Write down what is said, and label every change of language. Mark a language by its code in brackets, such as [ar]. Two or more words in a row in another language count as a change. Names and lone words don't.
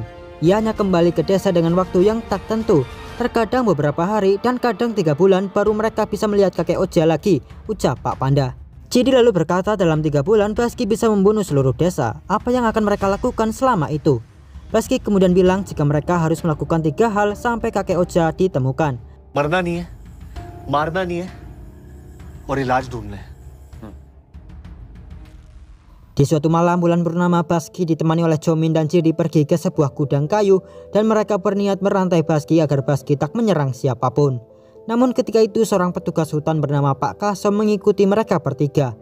[id] Ia hanya kembali ke desa dengan waktu yang tak tentu. Terkadang beberapa hari dan kadang 3 bulan baru mereka bisa melihat kakek Oja lagi, ucap Pak Panda. Jidi lalu berkata dalam 3 bulan Baski bisa membunuh seluruh desa. Apa yang akan mereka lakukan selama itu? Baski kemudian bilang jika mereka harus melakukan 3 hal sampai kakek Oja ditemukan. [hi] मरना नहीं है, मारना नहीं है, और इलाज ढूंढना है. [id] Di suatu malam bulan purnama, Baski ditemani oleh Jomin dan Jidi pergi ke sebuah gudang kayu dan mereka berniat merantai Baski agar Baski tak menyerang siapapun. Namun ketika itu seorang petugas hutan bernama Pak Kaso mengikuti mereka bertiga.